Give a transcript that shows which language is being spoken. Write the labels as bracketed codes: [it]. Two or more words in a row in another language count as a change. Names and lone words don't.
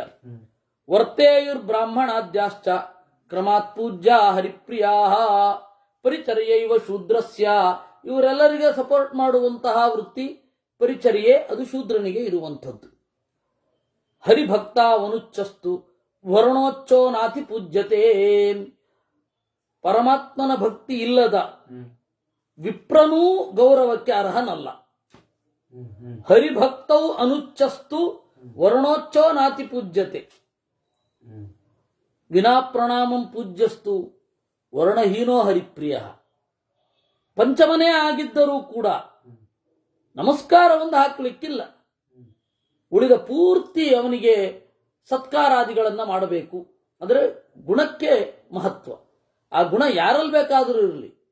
[sa] ವರ್ತೇಯುರ್ ಬ್ರಾಹ್ಮಣಾದ್ಯಾಶ್ಚ ಕ್ರಮಾತ್ ಪೂಜ್ಯ ಹರಿಪ್ರಿಯಾ ಪರಿಚರ್ಯೈವ ಶೂದ್ರಸ್ಯ. [kn] ಇವರೆಲ್ಲರಿಗೆ ಸಪೋರ್ಟ್ ಮಾಡುವಂತಹ ವೃತ್ತಿ ಪರಿಚರ್ಯೆ, ಅದು ಶೂದ್ರನಿಗೆ ಇರುವಂಥದ್ದು. [sa] ಹರಿಭಕ್ತ ವನುಚ್ಚಸ್ತು ವರ್ಣೋಚ್ಚೋ ನಾತಿ ಪೂಜ್ಯತೆ. [kn] ಪರಮಾತ್ಮನ ಭಕ್ತಿ ಇಲ್ಲದ ವಿಪ್ರನೂ ಗೌರವಕ್ಕೆ ಅರ್ಹನಲ್ಲ. [sa] ಹರಿಭಕ್ತೌ ಅನುಚ್ಚಸ್ತು ವರ್ಣೋಚ್ಚೋ ನಾತಿ ಪೂಜ್ಯತೆ. ವಿನಾ ಪ್ರಣಾಮಂ ಪೂಜ್ಯಸ್ತು ವರ್ಣಹೀನೋ ಹರಿಪ್ರಿಯ. [kn] ಪಂಚಮನೇ ಆಗಿದ್ದರೂ ಕೂಡ ನಮಸ್ಕಾರವನ್ನು ಹಾಕಲಿಕ್ಕಿಲ್ಲ. ಉಳಿದ ಪೂರ್ತಿ ಅವನಿಗೆ ಸತ್ಕಾರಾದಿಗಳನ್ನು ಮಾಡಬೇಕು. ಅಂದರೆ ಗುಣಕ್ಕೆ ಮಹತ್ವ. ಆ ಗುಣ ಯಾರಲ್ಲಿ ಬೇಕಾದರೂ ಇರಲಿ.